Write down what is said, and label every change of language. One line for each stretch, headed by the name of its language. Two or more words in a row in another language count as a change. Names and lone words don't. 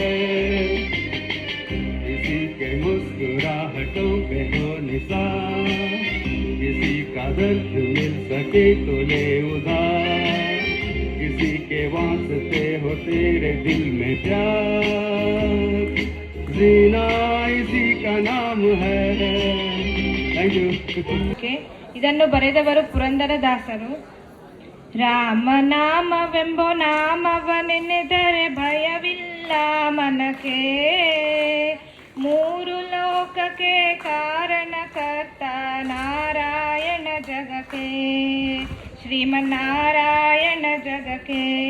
Hindi: किसी के मुस्कुराहटों पे हो निशान, किसी का दर्द मिल सके तो ले उधार, किसी के वास्ते हो तेरे दिल में प्यार, जीना इसी का नाम है।
English: thank you.
Kannada: ಇದನ್ನು ಬರೆದವರು ಪುರಂದರದಾಸರು. ರಾಮನಾಮವೆಂಬೋ ನಾಮವನೆನೆದರೆ ಭಯವಿಲ್ಲ ಮನಕ್ಕೆ, ಮೂರು ಲೋಕಕ್ಕೆ ಕಾರಣಕರ್ತ ನಾರಾಯಣ ಜಗಕ್ಕೆ, ಶ್ರೀಮನ್ನಾರಾಯಣ ಜಗಕ್ಕೆ.